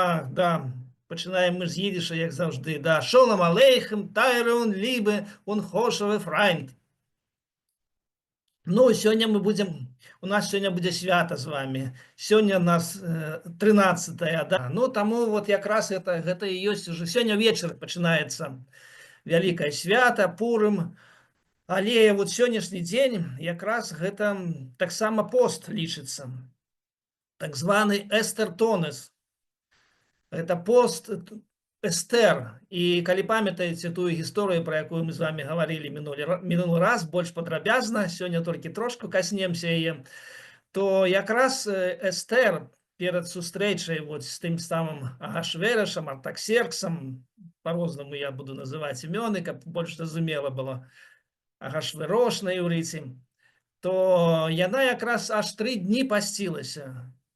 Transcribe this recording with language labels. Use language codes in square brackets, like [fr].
[uk] Да, починаємо ми з їдиша, як завжди. Да. [yi] Шолом алейхем, тайрун, лібе, унхошеве, фрайнд. [uk] Ну, сьогодні ми будемо, у нас сьогодні буде свято з вами. Сьогодні у нас 13-е, да. [be] Ну, тому от якраз гэта і ёсць уже. [uk] Сьогодні вечір починається велике свято, Пурим. [be] Але вот сённяшні дзень якраз гэта таксама пост лічыцца. Так званы эстертонес. [ru] Это пост Эстер. [be] І калі памятаеце тую гісторыю, про якую мы з вами говорили мінулы раз, больш падрабязна, сёння толькі трошку каснемся яе, то якраз Эстер перад сустрэчай вот з тым самым Агашверышам, Артаксерксам, по-рознаму я буду называць імёны, каб больш зразумела было, Агашверош на іўрыце, то яна якраз аж 3 дні пасцілася.